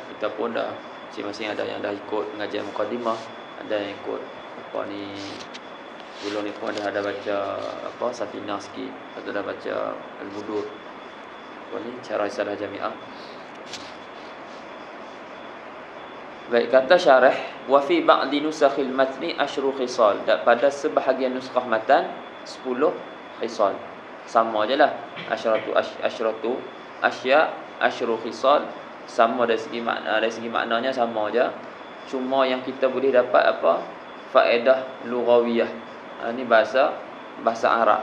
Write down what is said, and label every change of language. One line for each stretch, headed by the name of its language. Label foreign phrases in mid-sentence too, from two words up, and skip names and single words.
Malay: Kita pun dah masing-masing ada yang dah ikut pengajian Muqaddimah, ada yang ikut dulu ni pun ada baca Safinah sikit, atau dah baca Al-Budur. Cara Risalah Jami'ah. Baik, kata syarah,
Arabic: وفي بعض نسخ المتن عشر خصال.
Malay: Dan pada sebahagian nuskhah matan 10 khisal. sama je lah.
Arabic: عشرة أشياء عشر خصال,
Malay: sama dari segi makna, dari segi maknanya sama je. Cuma yang kita boleh dapat apa? Faedah lughawiyah. Ni bahasa Arab.